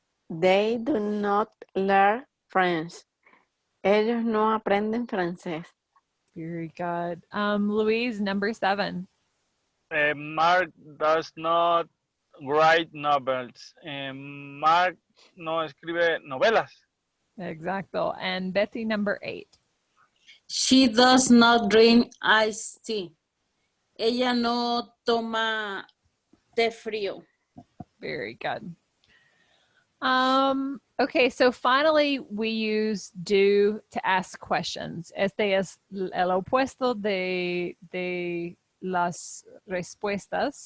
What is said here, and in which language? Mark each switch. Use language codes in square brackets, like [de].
[en] They do not learn French. [es] Ellos no aprenden francés. [en] Very good. Louise, number 7. Mark does not write novels. [es] Mark no escribe novelas. [en] Exacto. And Betty, number 8. She does not drink iced tea. [es] Ella no toma té frío. [en] Very good. Okay, so finally we use do to ask questions. [es] Este es el opuesto de las respuestas.